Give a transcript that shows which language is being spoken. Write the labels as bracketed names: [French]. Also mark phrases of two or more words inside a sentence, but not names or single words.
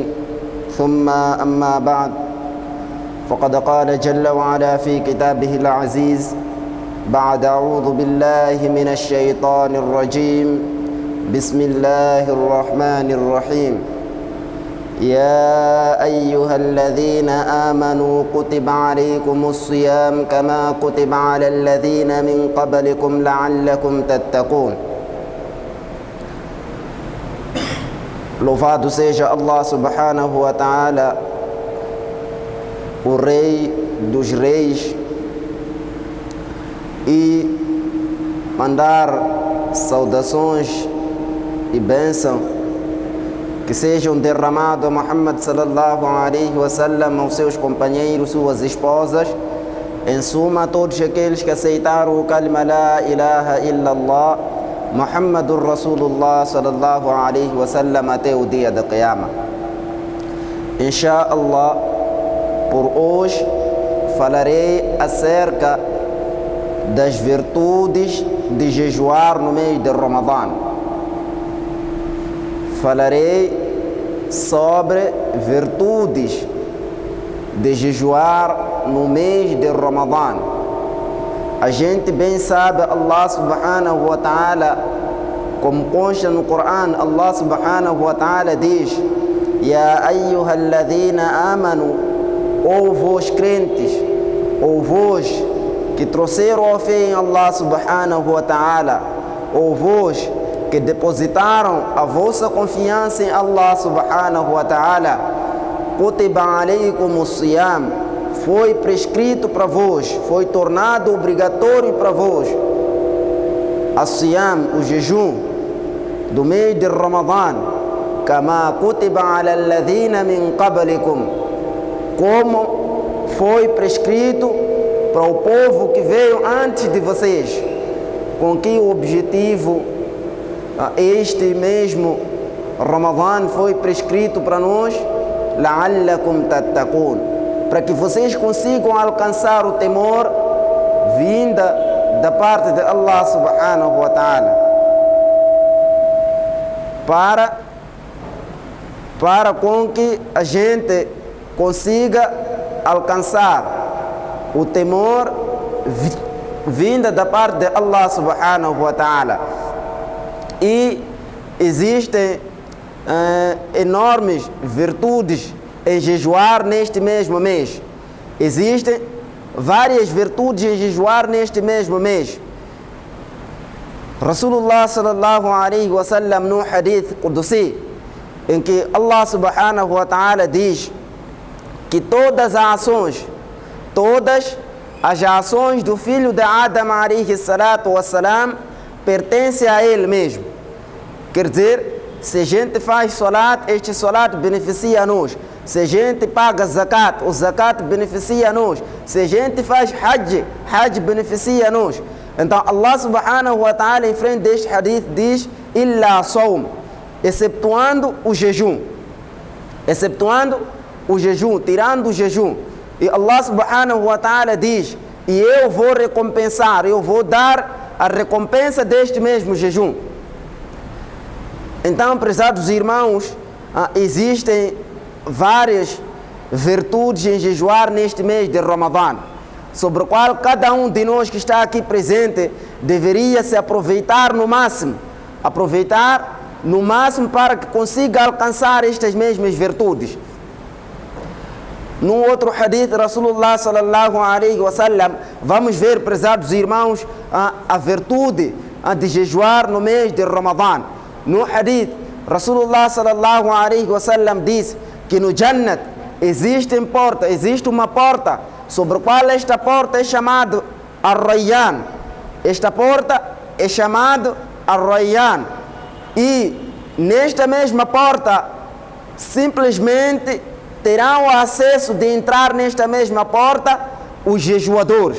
[Arabic] ثم أما بعد، فقد قال جل وعلا في كتابه العزيز بعد أعوذ بالله من الشيطان الرجيم، بسم الله الرحمن الرحيم: يا أيها الذين آمنوا كتب عليكم الصيام كما كتب على الذين من قبلكم لعلكم تتقون. [Portuguese] Louvado seja Allah [Arabic] سبحانه وتعالى, [Portuguese] o Rei dos Reis, e mandar saudações e bênção que sejam derramados a Muhammad [Arabic] صلى الله عليه وسلم, [Portuguese] aos seus companheiros, suas esposas, em suma todos aqueles que aceitaram o kalima [Arabic] لا إله إلا الله محمد رسول الله صلى الله عليه وسلم [Portuguese] até o dia da Qiyamah. [Arabic] إن شاء الله, [Portuguese] por hoje falarei acerca das virtudes de jejuar no mês de Ramadã. Falarei sobre virtudes de jejuar no mês de Ramadã. A gente bem sabe, [Arabic] الله سبحانه وتعالى, [Portuguese] como consta no Corão, [Arabic] الله سبحانه وتعالى diz: يا أيها الذين آمنوا, [Portuguese] ou vós crentes, ou vós que trouxeram a fé em [Arabic] الله سبحانه وتعالى, [Portuguese] ou vós que depositaram a vossa confiança em [Arabic] الله سبحانه وتعالى, كتب عليكم الصيام, [Portuguese] foi prescrito para vós, foi tornado obrigatório para vós, as-siyam, o jejum do mês de Ramadã, [Arabic] كما كتب على الذين من قبلكم, [Portuguese] como foi prescrito para o povo que veio antes de vocês. Com que objetivo este mesmo Ramadã foi prescrito para nós? [Arabic] لعلكم تتقون, [Portuguese] para que vocês consigam alcançar o temor vinda da parte de [Arabic] الله سبحانه وتعالى, [Portuguese] para com que a gente consiga alcançar o temor vinda da parte de [Arabic] الله سبحانه وتعالى. [Portuguese] E existem enormes virtudes em jejuar neste mesmo mês. Existem várias virtudes em jejuar neste mesmo mês. [Arabic] رسول الله صلى الله عليه وسلم, [Portuguese] no [Arabic] حديث قدسي, [Portuguese] em que [Arabic] الله سبحانه وتعالى [Portuguese] diz que todas as ações do filho de Adam [Arabic] عليه الصلاة والسلام [Portuguese] pertencem a ele mesmo. Quer dizer, se a gente faz salat, este salat beneficia-nos. Se a gente paga zakat, o zakat beneficia-nos. Se a gente faz hajj beneficia-nos. [Arabic] Então الله سبحانه وتعالى, [Portuguese] em frente deste hadith, diz: [Arabic] إلا صوم, [Portuguese] exceptuando o jejum. Exceptuando o jejum, tirando o jejum. E [Arabic] الله سبحانه وتعالى [Portuguese] diz: e eu vou recompensar, eu vou dar a recompensa deste mesmo jejum. Então, prezados irmãos, existem várias virtudes em jejuar neste mês de Ramadã, sobre o qual cada um de nós que está aqui presente deveria se aproveitar no máximo para que consiga alcançar estas mesmas virtudes. [Arabic] No outro hadith, رسول الله صلى الله عليه وسلم, [Portuguese] vamos ver, prezados irmãos, a virtude de jejuar no mês de Ramadã. No hadith, [Arabic] رسول الله صلى الله عليه وسلم [Portuguese] diz que no Jannat existe uma porta, sobre a qual esta porta é chamada Ar-Rayyan. Esta porta é chamada Ar-Rayyan. E nesta mesma porta, simplesmente terão acesso de entrar nesta mesma porta os jejuadores.